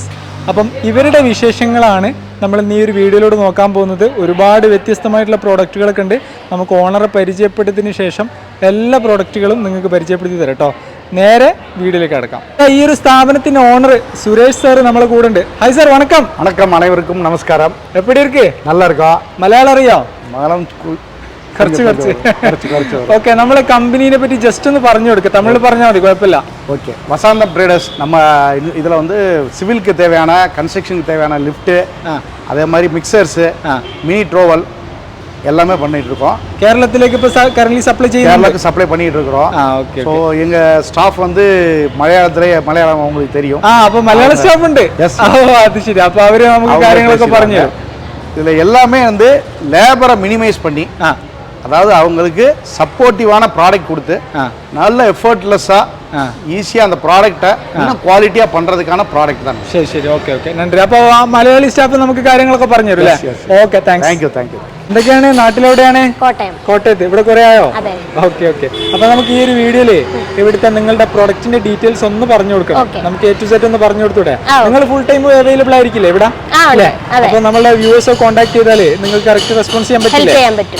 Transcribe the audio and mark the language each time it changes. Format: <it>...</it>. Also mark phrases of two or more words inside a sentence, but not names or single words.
<ml>അപ്പം ഇവരുടെ വിശേഷങ്ങളാണ് നമ്മൾ ഇന്ന് ഈ ഒരു വീഡിയോയിലൂടെ നോക്കാൻ പോകുന്നത്. ഒരുപാട് വ്യത്യസ്തമായിട്ടുള്ള പ്രോഡക്റ്റുകളൊക്കെ ഉണ്ട്. നമുക്ക് ഓണറെ പരിചയപ്പെട്ടതിന് ശേഷം എല്ലാ പ്രോഡക്റ്റുകളും നിങ്ങൾക്ക് പരിചയപ്പെടുത്തി തരാം കേട്ടോ. നേരെ വീഡിയോയിലേക്ക് കിടക്കാം. ഈ ഒരു സ്ഥാപനത്തിന്റെ ഓണർ സുരേഷ് സാർ നമ്മളെ കൂടെ ഉണ്ട്. ഹായ് സാർ, വണക്കം.</ml> <ta>வணக்கம், அனைவருக்கும் நமஸ்காரம். எப்படி இருக்கு? நல்லா இருக்கா?</ta> <ml>മലയാളം അറിയാം?</ml> <ta>மலையாளம்</ta> <ml>കുറച്ച്. ഓക്കെ, നമ്മളെ കമ്പനീനെ പറ്റി ജസ്റ്റ് ഒന്ന് പറഞ്ഞു കൊടുക്കുക. തമിഴിൽ പറഞ്ഞാൽ മതി, കുഴപ്പമില്ല.</ml> <ta>ஓகே, வசாந்தம் ட்ரேடர்ஸ். நம்ம இதில் வந்து சிவிலுக்கு தேவையான கன்ஸ்ட்ரக்ஷனுக்கு தேவையான லிஃப்ட்டு, அதே மாதிரி மிக்சர்ஸு,</ta> <en>mini trowel</en> <ta>எல்லாமே பண்ணிட்டு இருக்கோம்.</ta> <ml>കേരളത്തിലേക്ക് ഇപ്പോൾ കറന്റ് സപ്ലൈ ചെയ്യുന്നു.</ml> <ta>கேரளாக்கு சப்ளை பண்ணிட்டு இருக்கிறோம். ஸோ எங்கள் ஸ்டாஃப் வந்து மலையாளம் உங்களுக்கு தெரியும்.</ta> <ml>അപ്പോൾ മലയാള സ്റ്റാഫ് ഉണ്ട്. അത് ശരി. അപ്പോൾ അവർ നമുക്ക് കാര്യങ്ങളൊക്കെ പറഞ്ഞു തരും.</ml> <ta>இதில் எல்லாமே வந்து லேபரை மினிமைஸ் பண்ணி, அதாவது அவங்களுக்கு சப்போர்ட்டிவான ப்ராடக்ட் கொடுத்து நல்ல எஃபர்ட்லெஸ்ஸாக ஈஸியாக அந்த ப்ராடக்டை இன்னும் குவாலிட்டியாக பண்ணுறதுக்கான ப்ராடக்ட் தான்.</ta> <ml>ശരി. ഓക്കെ. നന്ദി. അപ്പോൾ മലയാളി സ്റ്റാഫ് നമുക്ക് കാര്യങ്ങളൊക്കെ പറഞ്ഞു തരും അല്ലേ? ഓക്കെ, താങ്ക്സ്. എന്തൊക്കെയാണ്? നാട്ടിലെവിടെയാണ്? കോട്ടയത്ത്. ഇവിടെ കുറെ ആയോ? ഓക്കെ. അപ്പൊ നമുക്ക് ഈ ഒരു വീഡിയോയില് ഇവിടുത്തെ നിങ്ങളുടെ പ്രൊഡക്റ്റിന്റെ ഡീറ്റെയിൽസ് ഒന്ന് പറഞ്ഞു കൊടുക്കണം. നമുക്ക്</ml> <en>A to Z</en> <ml>ഒന്ന് പറഞ്ഞു കൊടുത്തൂടെ? നിങ്ങൾ</ml> <en>full time available</en> <ml>ആയിരിക്കില്ലേ ഇവിടെ? അപ്പൊ നമ്മളുടെ വ്യൂവേഴ്സ് കോൺടാക്ട് ചെയ്താല് നിങ്ങൾക്ക്</ml> <en>correct response</en> <ml>ചെയ്യാൻ പറ്റില്ലേ?</ml>